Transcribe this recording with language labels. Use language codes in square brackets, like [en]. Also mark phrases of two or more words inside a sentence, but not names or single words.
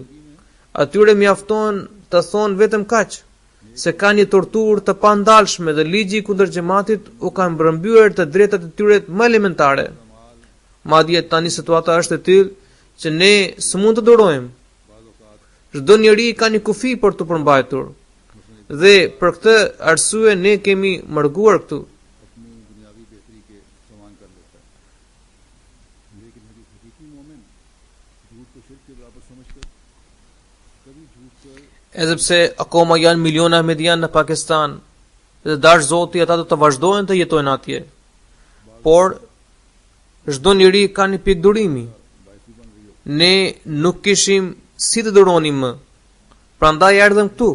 [sq] Atyre mjafton të thonë vetëm kaq, se ka një torturë të pandalshme dhe ligji kundër xhamatit u ka mbrëmbyer të drejtat e tyre më elementare. Madje tani situata është e tillë që ne s'mund të durojmë. Çdo njeri ka një kufi për të përmbajtur. Dhe për këtë arsye ne kemi mërguar këtu. [ur] لیکن حقیقی مومن جھوٹ کو شرک کے برابر سمجھ کر کبھی جھوٹ پر [sq] Edhepse akoma janë miliona Ahmedian në Pakistan dhe dash Zoti ata do të vazhdojnë të jetojnë atje. Por çdo njeri ka një pikë durimi. Ne nuk kishim si të duronim më. Prandaj erdhëm këtu.